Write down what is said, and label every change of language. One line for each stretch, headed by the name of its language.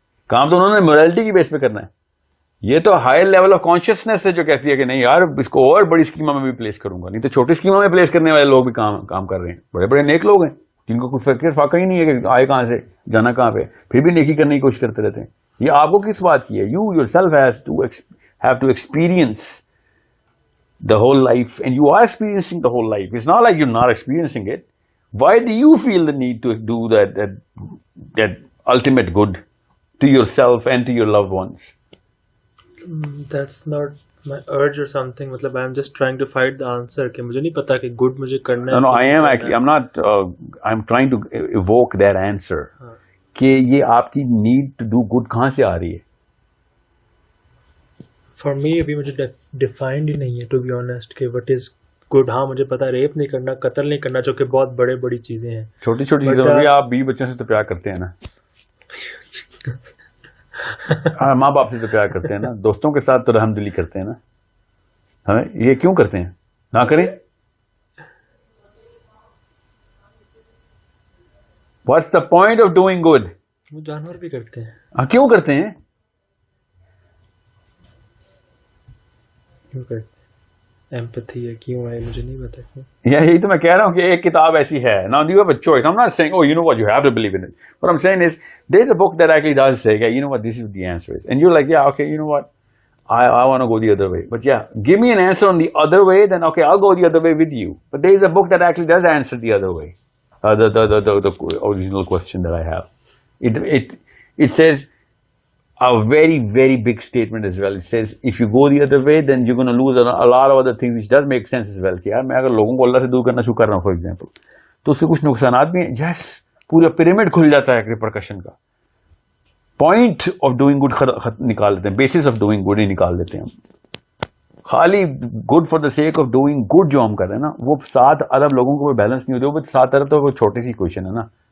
Urdu: کام تو انہوں نے morality کی بیس پہ کرنا ہے. یہ تو ہائر لیول آف کانشیسنیس ہے جو کہتی ہے کہ نہیں یار اس کو اور بڑی اسکیما میں بھی پلیس کروں گا. نہیں تو چھوٹی اسکیما میں پلیس کرنے والے لوگ بھی کام کر رہے ہیں. بڑے بڑے نیک لوگ ہیں جن کو کوئی فکر فاقہ ہی نہیں ہے کہ آئے کہاں سے جانا کہاں پہ, پھر بھی نیکی کرنے کی کوشش کرتے رہتے ہیں. یہ آپ کو کس بات کی ہے؟
English: You yourself have to experience the whole life, and you are experiencing the whole life. It's not like you're not experiencing it. Why do you feel the need to do that ultimate good to yourself and to your loved ones? That's not my urge or something.
Urdu: مطلب
English: I'm just trying to find the answer
Urdu: کہ مجھے نہیں پتا کہ good مجھے کرنا ہے.
English: No, I am actually, I'm not, I'm trying to evoke that answer.
Urdu: کہ یہ آپ کی
English: need to do good
Urdu: کہاں سے آ رہی ہے؟
English: For me
Urdu: ابھی مجھے ڈیفائنڈ ہی نہیں ہے
English: to be honest کہ what is good.
Urdu: ہاں مجھے پتا ریپ نہیں کرنا, قتل نہیں کرنا, جو کہ بہت بڑی چیزیں ہیں. چھوٹی چھوٹی چیزوں میں بھی آپ بیوی بچوں سے تو پیار کرتے ہیں نا. ہاں, ماں باپ سے تو پیار کرتے ہیں نا. دوستوں کے ساتھ تو رحم دلی کرتے ہیں نا. ہمیں یہ کیوں کرتے ہیں؟ نہ کریں.
English: What's the point of doing good?
Urdu: وہ جانور بھی کرتے ہیں. ہاں, کیوں کرتے ہیں؟ کیوں کرتے ہیں؟ ایمپتھی ہے, کیوں ہے مجھے نہیں پتا کیوں. یہی تو میں کہہ رہا ہوں کہ ایک کتاب ایسی ہے.
English: Now you have a choice. I'm not saying, oh, you know what, you have to believe in it. What I'm saying is, there's a book that actually does say, yeah, you know what, this is what the answer is. And you're like, yeah, okay, you know what, I want to go the other way. But yeah, give me an answer on the other way, then okay, I'll go the other way with you. But there's a book that actually does answer the other way. The original question that I have. It says a very, very big statement as well. It says, if you go the other way, then you're going to lose a lot of other things, which does make sense as well.
Urdu: کہ یار میں اگر لوگوں کو اللہ سے دور کرنا شروع کر رہا ہوں,
English: for example,
Urdu: تو اس کے کچھ نقصانات بھی ہیں. یس, پورا پیرامڈ کھل جاتا ہے ریپرکشن کا.
English: point of doing good
Urdu: نکال دیتے ہیں,
English: basis of doing good
Urdu: he نکال دیتے ہیں ہم. خالی
English: good for the sake of doing good
Urdu: جو ہم کر رہے ہیں نا, وہ 7 ارب لوگوں کو بیلنس نہیں ہوتے. وہ 7 ارب تو وہ چھوٹی سی کوشچن ہے نا.